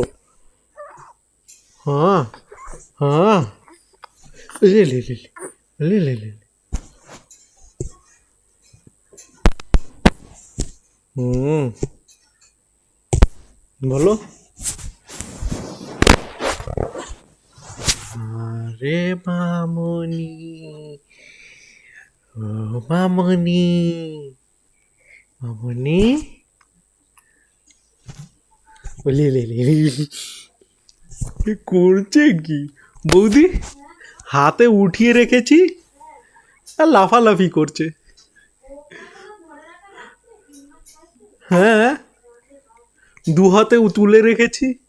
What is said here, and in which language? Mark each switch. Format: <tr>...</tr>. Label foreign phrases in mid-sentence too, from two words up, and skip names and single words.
<bn>হ্যাঁ হ্যাঁ লে লে লে লে লে লে বলো। আরে মামনি, ও মামনি, মামনি লে লে লে করছে কি বৌদি? হাতে উঠিয়ে রেখেছি আর লাফালাফি করছে। হ্যাঁ দু হাতে তুলে রেখেছি।</bn>